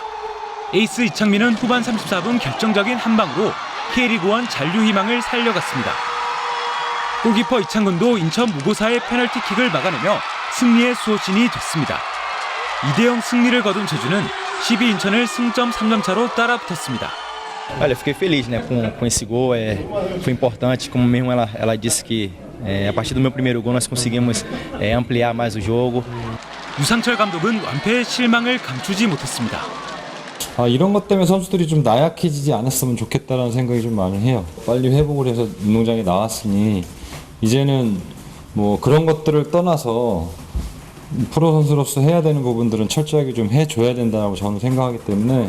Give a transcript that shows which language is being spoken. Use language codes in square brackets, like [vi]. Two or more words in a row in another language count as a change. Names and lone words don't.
[ko] 에이스 이창민은 후반 34분 결정적인 한 방으로 K리그1 잔류 희망을 살려갔습니다. 골키퍼 이창근도 인천 무고사의 페널티킥을 막아내며 승리의 수호신이 됐습니다. 2대0 승리를 거둔 제주는 12 인천을 승점 3점 차로 따라붙었습니다. [pt] Olha, eu fiquei feliz, né, com esse gol. Foi importante, como mesmo ela disse que a partir do meu primeiro gol nós conseguimos ampliar mais o jogo. [ko] 유상철 감독은 완패의 실망을 감추지 못했습니다. 이런 것 때문에 선수들이 좀 나약해지지 않았으면 좋겠다라는 생각이 좀 많이 해요. 빨리 회복을 해서 운동장에 나왔으니 이제는 뭐 그런 것들을 떠나서 프로 선수로서 해야 되는 부분들은 철저하게 좀 해줘야 된다고 저는 생각하기 때문에.